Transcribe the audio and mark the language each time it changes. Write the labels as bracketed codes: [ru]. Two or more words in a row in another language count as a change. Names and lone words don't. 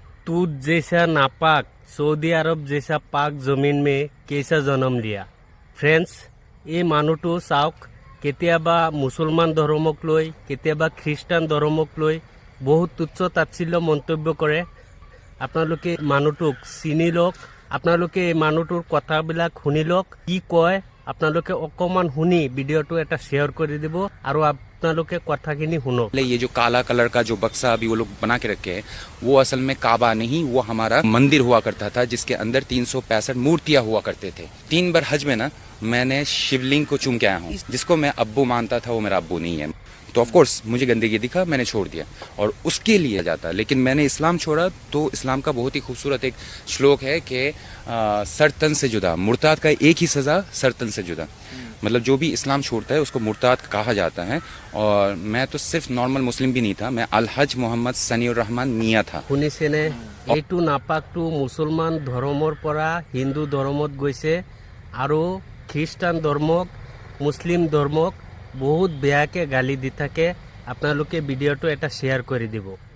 [hi] दूध जैसा नापाक सऊदी अरब जैसा पाक जमीन में कैसा जन्म लिया। फ्रेंड्स, [as] এই মানুহটো চাওক, কেতিয়াবা মুছলমান ধৰ্মক লৈ কেতিয়াবা খ্ৰীষ্টান ধৰ্মক লৈ বহুত তুচ্ছ তাচ্ছিল্য মন্তব্য কৰে। আপোনালোকে মানুহটোক চিনি লওক, আপোনালোকে এই মানুহটোৰ কথাবিলাক শুনি লওক, কি কয় আপোনালোকে অকমান শুনি ভিডিঅ'টো এটা শ্বেয়াৰ কৰি দিব আৰু আপোনালোকে কথাখিনি শুনক। [hi] ये जो काला कलर का जो बक्सा अभी वो लोग बना के रखे हैं, वो असल में काबा नहीं, वो हमारा मंदिर हुआ करता था जिसके अंदर 365 मूर्तियां हुआ करते थे। 3 बार हज में ना मैंने शिवलिंग को चूम के आया हूँ, जिसको मैं अब्बू मानता था वो मेरा अब्बू नहीं है। तो [en] of course [hi] मुझे गंदगी दिखा, मैंने छोड़ दिया और उसके लिए जाता। लेकिन मैंने इस्लाम छोड़ा तो इस्लाम का बहुत ही खूबसूरत एक श्लोक है कि सर तन से जुदा, मुर्ताद का एक ही सज़ा, सर तन से जुदा। मतलब जो भी इस्लाम छोड़ता है उसको मुर्ताद कहा जाता है। और मैं तो सिर्फ नॉर्मल मुस्लिम भी नहीं था, मैं अलहज मोहम्मद सनीउर रहमान मियाँ था। [as] শুনিছেনে? এইটো নাপাকটো মুছলমান ধৰ্মৰ পৰা হিন্দু ধৰ্মত গৈছে আৰু খ্ৰীষ্টান ধৰ্মক মুছলিম ধৰ্মক বহুত বেয়াকে গালি দি থাকে। আপোনালোকে ভিডিঅ'টো এটা শ্বেয়াৰ কৰি দিব।